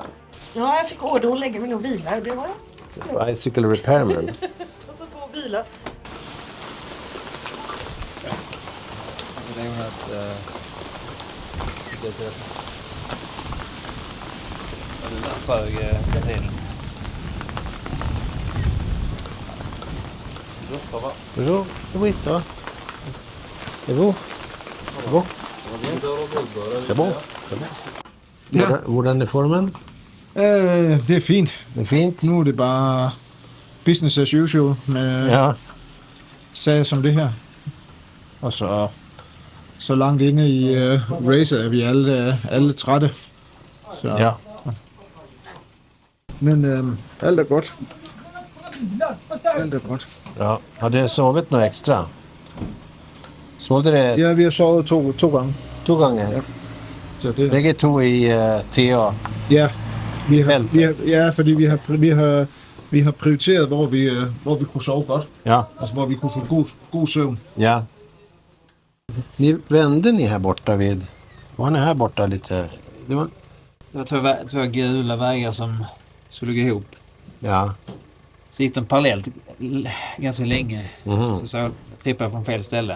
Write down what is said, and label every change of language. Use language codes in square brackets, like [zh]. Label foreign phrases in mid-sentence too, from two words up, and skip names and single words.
[sv] Ja, jag fick order att lägga mig och vila. Det var [en] Bicycle repairman. [sv] och så få vila. Det är ju att det är sjög kaptenen. [fr] Bonjour, oui, ça va. C'est bon? C'est bon? C'est bon? [sv] Ja. [da] Hvordan är formen? [sv] Det är fint. Det är fint. Nu är det bara [en] business as usual [sv] med Ja. [da] sager som det her. Og så langt inde i racet er vi alle trætte. Så. Ja. Men alt er godt. Alt er godt. Ja. [sv] Har du sovit något extra? Sov du det [da] Ja, vi har sovet to gange. [sv] 2 gånger? [da] Ja. Så det, Begge 2 i TA. ja, fordi vi har prioriteret, hvor vi kunne sove godt. Ja. Altså, hvor vi kunne få god søvn. [sv] Ja. Vände ni här borta vid... Var ni här borta lite? Det var... Det var två gula vägar som skulle gå ihop. Ja. Så gick de parallellt ganska länge. Mhm. Så trippade jag från fel ställe.